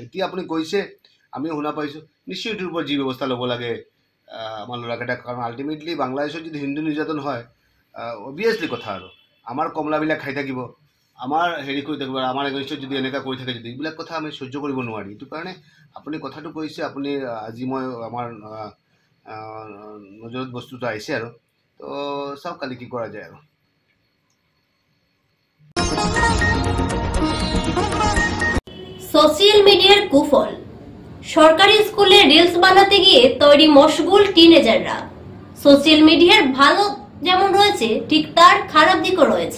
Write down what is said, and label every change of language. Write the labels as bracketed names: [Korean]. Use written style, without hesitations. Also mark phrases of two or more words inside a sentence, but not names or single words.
[Assamese] এতিয়া আপুনি কৈছে, আমিও শুনা পাইছোঁ, নিশ্চয় এইটোৰ ওপৰত যি ব্যৱস্থা ল'ব লাগে আমাৰ ল'ৰাকেইটাক, কাৰণ আল্টিমেটলি বাংলাদেশত যদি হিন্দু নিৰ্যাতন হয়, অবভিয়াছলি কথা আৰু আমাৰ কমলাবিলাক খাই থাকিব, আমাৰ হেৰি কৰি থাকিব, আমাৰ এগেইনষ্টত যদি এনেকুৱা কৰি থাকে, যদি এইবিলাক কথা আমি সহ্য কৰিব নোৱাৰি। এইটো কাৰণে আপুনি কথাটো কৈছে, আপুনি আজি মই আমাৰ নজৰত বস্তুটো আহিছে, আৰু তো চাওক কালি কি কৰা যায়। আৰু [Bangla] সোশ্যাল মিডিয়ার কুফল, সরকারি স্কুলে রিলস বানাতে গিয়ে তৈরি মশগুল টিনেজাররা। সোশ্যাল মিডিয়ার ভালো যেমন রয়েছে, ঠিক তার খারাপ দিকও রয়েছে।